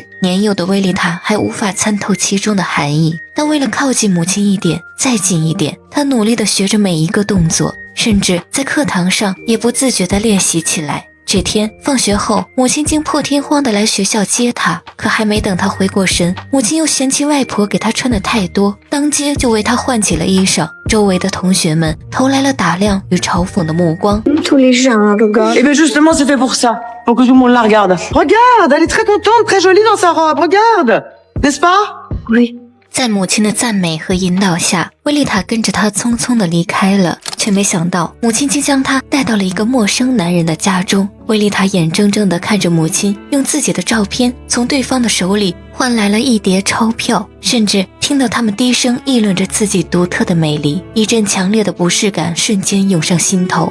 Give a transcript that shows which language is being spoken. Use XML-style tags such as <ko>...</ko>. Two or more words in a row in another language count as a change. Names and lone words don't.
<zh>年幼的薇丽塔还无法参透其中的含义，但为了靠近母亲一点，再近一点，她努力地学着每一个动作，甚至在课堂上也不自觉地练习起来。这天放学后，母亲竟破天荒地来学校接她，可还没等她回过神，母亲又嫌弃外婆给她穿的太多，当街就为她换起了衣裳。周围的同学们投来了打量与嘲讽的目光。</zh> <fr>Tous les gens regardent. Eh bien justement, c'est fait pour ça. Pour que tout le monde la regarde. Regarde, elle est très contente, très jolie dans sa robe. Regarde, n'est-ce pas? Oui.</fr> <zh>在母亲的赞美和引导下，薇丽塔跟着她匆匆地离开了，却没想到母亲竟将她带到了一个陌生男人的家中。薇丽塔眼睁睁地看着母亲用自己的照片从对方的手里换来了一叠钞票，甚至听到他们低声议论着自己独特的美丽，一阵强烈的不适感瞬间涌上心头。</zh>